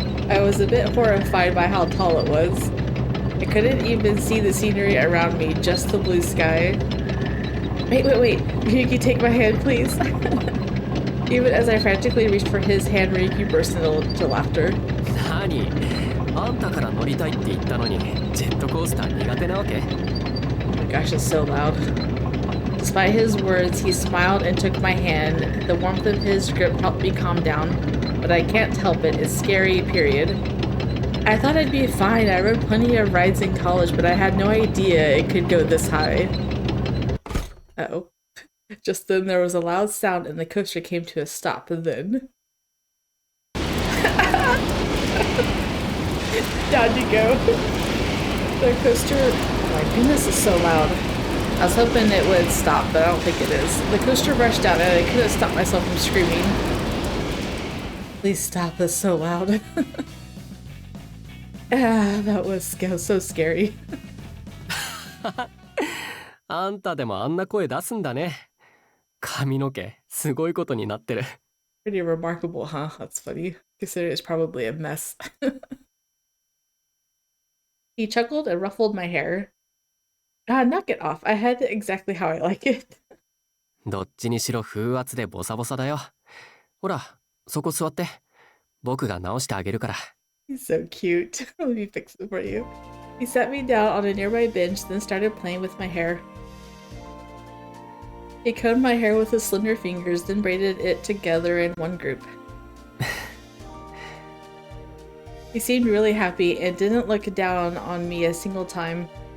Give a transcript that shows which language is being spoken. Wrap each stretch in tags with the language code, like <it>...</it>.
<en>I was a bit horrified by how tall it was. I couldn't even see the scenery around me, just the blue sky. Wait. Ryuki, take my hand, please. Even as I frantically reached for his hand, Ryuki burst into laughter.</en> <ja>何？あんたから乗りたいって言ったのに、ジェットコースター苦手なわけ？</ja> <en>Oh my gosh, it's so loud. Despite his words, he smiled and took my hand. The warmth of his grip helped me calm down, but I can't help it. It's scary, period. I thought I'd be fine. I rode plenty of rides in college, but I had no idea it could go this high. Uh-oh. Just then there was a loud sound and the coaster came to a stop. Then... Down you go. The coaster... Oh my goodness, it's so loud. I was hoping it would stop, but I don't think it is. The coaster rushed down and I couldn't stop myself from screaming. Please stop, that's so loud. That was so scary.</en> <ja>あんたでもあんな声出すんだね。髪の毛、すごいことになってる。</ja> <en>Pretty remarkable, huh? That's funny. Considering it's probably a mess. He chuckled and ruffled my hair. Knock it off. I had it exactly how I like it.</en> <ja>どっちにしろ風圧でボサボサだよ。ほら、そこ座って。僕が直してあげるから。</ja> <en>He's so cute. Let me fix it for you. He sat me down on a nearby bench, then started playing with my hair. He combed my hair with his slender fingers, then braided it together in one group. He seemed really happy and didn't look down on me a single time.</en>